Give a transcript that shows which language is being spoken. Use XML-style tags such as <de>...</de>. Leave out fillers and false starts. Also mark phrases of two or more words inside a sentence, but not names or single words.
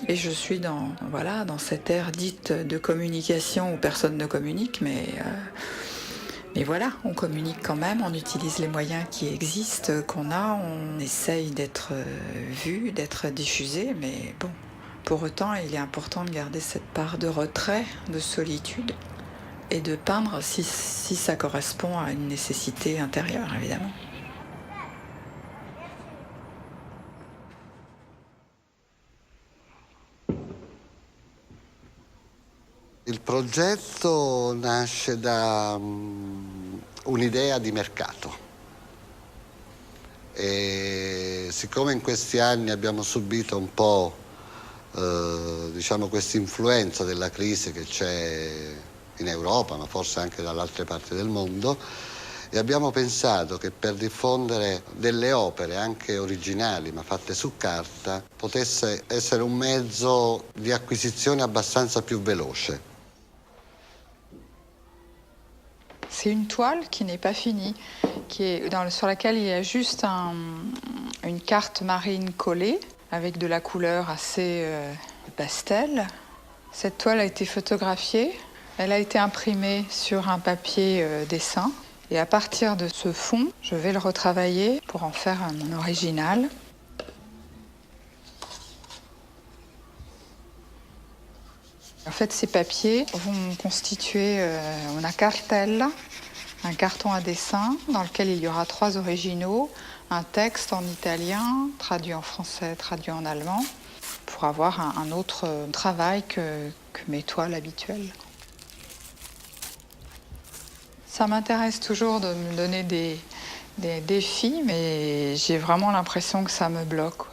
<fr>Et je suis dans cette ère dite de communication où personne ne communique, mais voilà, on communique quand même, on utilise les moyens qui existent, qu'on a, on essaye d'être vu, d'être diffusé, mais bon, pour autant, il est important de garder cette part de retrait, de solitude, et de peindre si ça correspond à une nécessité intérieure, évidemment.</fr> <it>Il progetto nasce da un'idea di mercato e siccome in questi anni abbiamo subito un po' questa influenza della crisi che c'è in Europa, ma forse anche dalle altre parti del mondo, e abbiamo pensato che per diffondere delle opere anche originali ma fatte su carta potesse essere un mezzo di acquisizione abbastanza più veloce.</it> <fr>C'est une toile qui n'est pas finie, sur laquelle il y a juste une carte marine collée avec de la couleur assez pastel. Cette toile a été photographiée, elle a été imprimée sur un papier dessin et à partir de ce fond, je vais le retravailler pour en faire mon original. En fait, ces papiers vont constituer</fr> <it>una cartella,</it> <fr>un carton à dessin dans lequel il y aura 3 originaux, un texte en italien, traduit en français, traduit en allemand, pour avoir un autre travail que mes toiles habituelles. Ça m'intéresse toujours de me donner des défis, mais j'ai vraiment l'impression que ça me bloque.</fr>